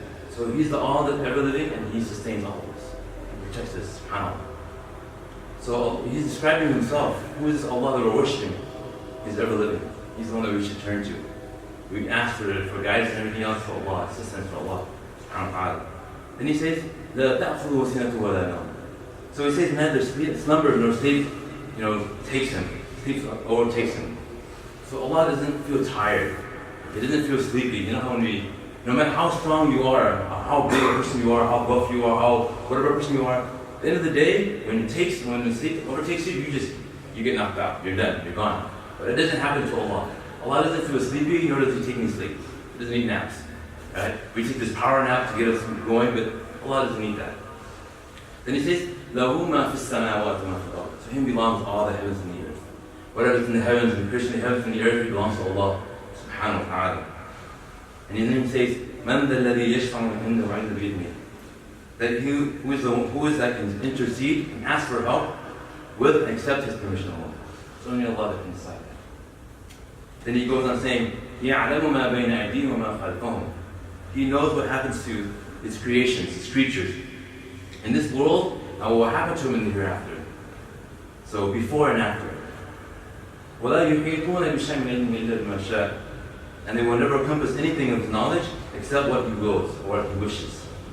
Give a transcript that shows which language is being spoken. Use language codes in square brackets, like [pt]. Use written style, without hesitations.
[en] So He's the all that ever-living, and He sustains all of us. He protects us, subhanAllah. So He's describing Himself. Who is Allah that we're worshiping? He's ever-living. He's the one that we should turn to. We ask for guidance and everything else for Allah, assistance for Allah. [ar] subhanahu wa ta'ala. [en] Then he says, [ar] لَا تَأْخُذُهُ سِنَةٌ وَلَا نَوْمٌ. [en] So he says, neither slumber nor sleep, takes him. Sleep overtakes him. So Allah doesn't feel tired. He doesn't feel sleepy. You know how no matter how strong you are, how big a person you are, how buff you are, whatever person you are, at the end of the day, when sleep overtakes you, you get knocked out. You're done. You're gone. But it doesn't happen to Allah. Allah doesn't feel sleepy, nor does He take any sleep. He doesn't need naps. Right? We take this power nap to get us going, but Allah doesn't need that. Then He says, [ar] لَهُ مَا فِي السَّمَاوَاتِ وَمَا فِي الْأَرْضِ. [en] To Him belongs all the heavens and the earth. Whatever's in the heavens and the heavens and the earth belongs to Allah subhanahu wa ta'ala. And His name says, [ar] مَنْ ذَا الَّذِي يَشْفَعُ عِنْدَهُ عِنْدَ بِإِذْنِهِ. [en] That who is that can intercede and ask for help with and accept His permission alone. It's only Allah that can decide that. Then He goes on saying, [ar] يَعْلَمُ مَا بَيْنَ أَيْدِيهِمْ وَمَا خَلْفَهُم. [en] He knows what happens to His creations, His creatures, in this world, and what will happen to them in the hereafter. So before and after. [ar] وَلَا يُحِيطُونَ بِشَيْءٍ مِنْ عِلْمِهِ إِلَّا بِمَا شَاءَ. [en] And they will never encompass anything of His knowledge except what He wills or what He wishes.